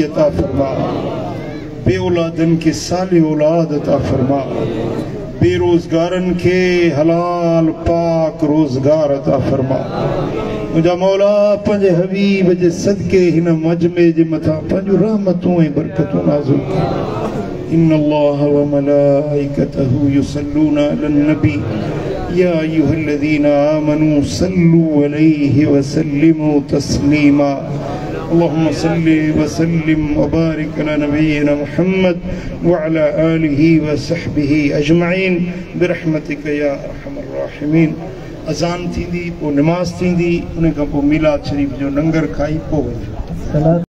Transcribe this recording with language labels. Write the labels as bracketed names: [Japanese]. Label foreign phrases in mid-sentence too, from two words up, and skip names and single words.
[Sindhi] अता फरमा बे औलादनि खे साले औलाद अता फरमा बेरोज़गारनि खे हलाल पाक रोज़गार अता फरमा मुंहिंजा मौला पंहिंजे हबीब जे सदके हिन मजमे जे मथां पंहिंजूं रहमतूं ऐं बरकतूं नाज़िल कर [Arabic] إن الله وملائكته يصلون على النبي يا أيها الذين آمنوا صلوا عليه وسلموا تسليما اللهم صل وسلم وبارك على نبينا محمد وعلى آله وصحبه أجمعين برحمتك يا أرحم الراحمين [Sindhi] अज़ान थींदी पोइ नमाज़ थींदी उन खां पोइ मीलाद शरीफ़ जो लंगर खाई पोइ वञो